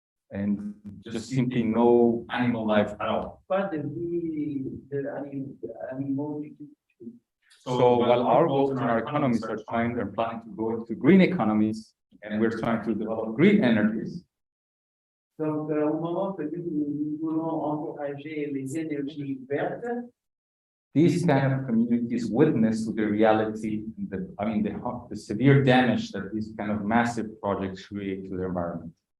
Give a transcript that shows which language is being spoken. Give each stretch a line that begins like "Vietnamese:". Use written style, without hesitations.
English: and just simply no animal life at all.
French: pas de vie d'animaux du tout.
English: So while our goals and our economies are planning to go into green economies, and we're trying to develop green energies,
French: Donc, au moment que nous voulons encourager les énergies vertes,
English: these kind of communities witness to the reality, the severe damage that these kind of massive projects create to the environment.